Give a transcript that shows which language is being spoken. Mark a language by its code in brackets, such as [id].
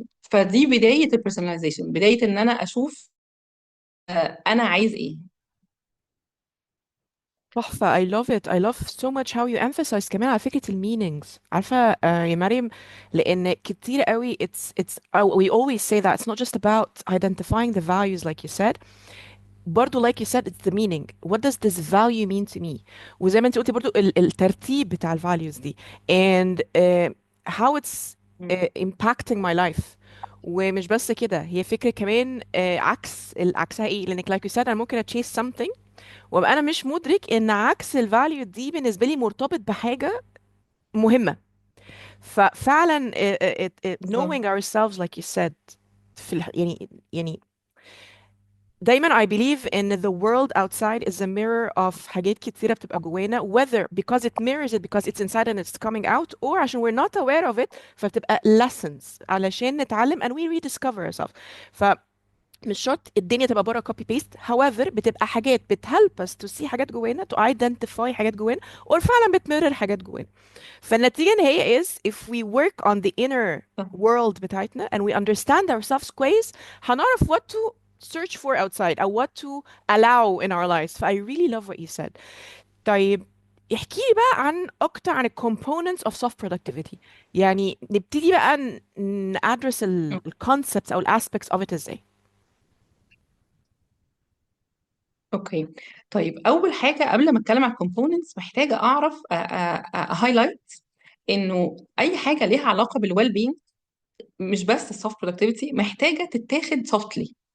[ar] فدي بدايه البيرسوناليزيشن، بدايه ان انا اشوف انا عايز ايه. [en] تحفة. I love it. I love so much how you emphasize كمان على فكرة ال meanings. [ar] عارفة يا مريم، لأن كتير قوي [en] we always say that it's not just about identifying the values like you said. برضو like you said it's the meaning. What does this value mean to me؟ [ar] وزي ما انت قلتي برضو الترتيب بتاع [en] ال values دي and how it's impacting my life. [ar] ومش بس كده، هي فكرة كمان عكسها ايه، لانك [en] like you said [ar] انا ممكن [en] chase something [ar] وابقى انا مش مدرك ان عكس الفاليو دي بالنسبه لي مرتبط بحاجه مهمه. ففعلا بالظبط. [en] knowing ourselves like you said [ar] يعني دايما [en] I believe in the world outside is a mirror of [ar] حاجات كتيرة بتبقى جوانا [en] whether because it mirrors it because it's inside and it's coming out or عشان we're not aware of it [ar] فبتبقى [en] lessons علشان نتعلم and we rediscover ourselves. [ar] مش شرط الدنيا تبقى بره [en] copy paste however [ar] بتبقى حاجات بت [en] help us to see [ar] حاجات جوانا [en] to identify [ar] حاجات جوانا or فعلا بتمرر حاجات جوانا. فالنتيجة النهائية [en] is if we work on the inner world بتاعتنا and we understand ourselves كويس [ar] هنعرف [en] what to search for outside أو what to allow in our lives. ف I really love what you said. [ar] طيب احكي لي بقى اكتر عن ال [en] components of soft productivity. [ar] يعني نبتدي بقى ندرس ال [en] concepts او ال aspects of it [ar] ازاي. اوكي. طيب اول حاجه قبل ما اتكلم على الكومبوننتس، محتاجه اعرف هايلايت انه اي حاجه ليها علاقه بالويل بينج، مش بس السوفت برودكتيفيتي، محتاجه تتاخد سوفتلي.